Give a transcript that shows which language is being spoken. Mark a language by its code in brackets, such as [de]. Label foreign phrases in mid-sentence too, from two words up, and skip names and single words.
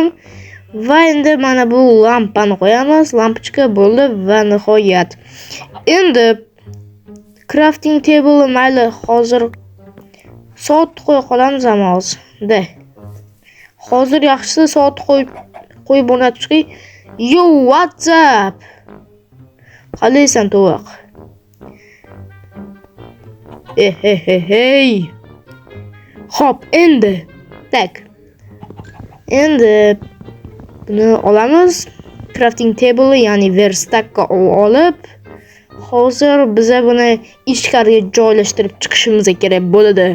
[uz] Va endi mana bu lampani qo'yamiz. Lampochka bo'ldi va nihoyat. Endi [en] crafting table [uz] mayli, hozir soat qo'ya qolamiz hozir. Hozir yaxshisi soat qo'yib o'rnatib chiqing. [en] Yo, what's up? [uz] Qalaysan, to'voq? Hey. Hop, endi. Endi buni olamiz. [en] Crafting table, [uz] ya'ni verstakka olib, hozir biza buni ichkariga joylashtirib chiqishimiz kerak bo'ladi.